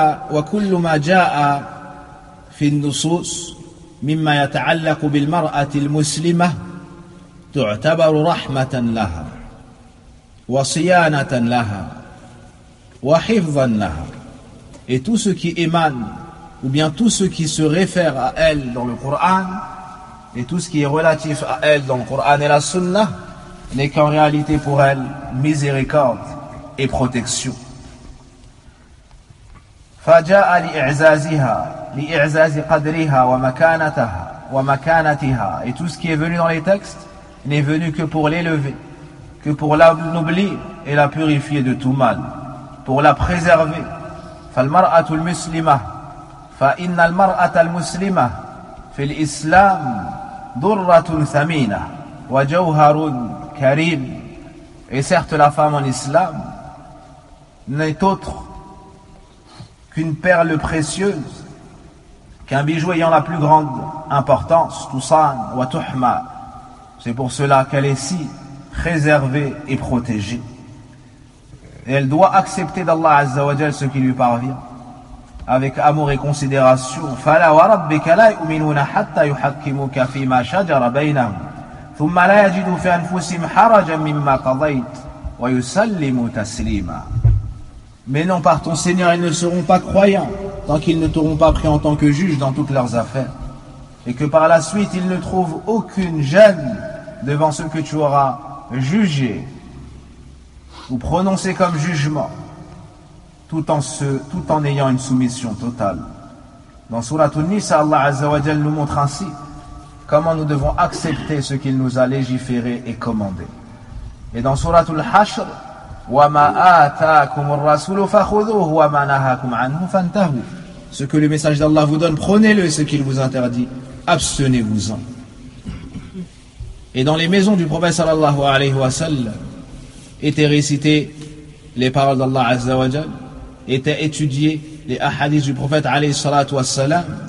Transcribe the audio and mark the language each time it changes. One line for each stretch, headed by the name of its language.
Arabic: وكل ما جاء في النصوص مما يتعلق بالمرأة المسلمة تعتبر رحمة لها وصيانة لها وحفظا لها.
French: Et tout ce qui émane ou bien tout ce qui se réfère à elle dans le Coran et tout ce qui est relatif à elle dans le Coran et la Sunna n'est qu'en réalité pour elle miséricorde et protection.
Arabic: فَجَاءَ لِإِعْزَازِهَا لِإِعْزَازِ قَدْرِهَا وَمَكَانَتَهَا وَمَكَانَتِهَا.
French: Et tout ce qui est venu dans les textes n'est venu que pour l'élever, que pour l'anoblir et la purifier de tout mal, pour la préserver.
Arabic: فَالْمَرْأَةُ الْمُسْلِمَةُ فإن المرأة المسلمة في الإسلام ضرة ثمينة وجوهر كريم.
French: Et certes, la femme en islam n'est autre qu'une perle précieuse, qu'un bijou ayant la plus grande importance, tusan wa tuhma. C'est pour cela qu'elle est si préservée et protégée. Et elle doit accepter d'Allah Azza wa Jal ce qui lui parvient avec amour et considération.
Arabic: فَلَا وَرَبِّكَ لَا يُؤْمِنُونَ حَتَّى يُحَكِّمُكَ فِي مَا شَجَرَ بَيْنَهُمْ ثُمَّ لَا يَجِدُوا فِي أَنفُسِهِمْ حَرَجًا مِمَّا قَضَيْتَ وَيُسَلِّمُوا تَسْلِيمًا.
French: Mais non, par ton Seigneur, ils ne seront pas croyants tant qu'ils ne t'auront pas pris en tant que juge dans toutes leurs affaires, et que par la suite ils ne trouvent aucune gêne devant ce que tu auras jugé ou prononcé comme jugement, tout en ayant une soumission totale. Dans Surat An-Nisa, Allah Azza wa Jal nous montre ainsi comment nous devons accepter ce qu'il nous a légiféré et commandé. Et dans Surat Al-Hashr,
Arabic: وَمَا آتَاكُمُ الرَّسُولُ فَخُذُوهُ وَمَا نَهَاكُمْ عَنْهُ فَانْتَهُوا.
French: Ce que le message d'Allah vous donne, prenez-le, et ce qu'il vous interdit, abstenez-vous-en. Et dans les maisons du prophète sallallahu alayhi wa sallam étaient récitées les paroles d'Allah Azza wa Jal, étaient étudiés les hadiths du prophète alayhi salatu wassalam.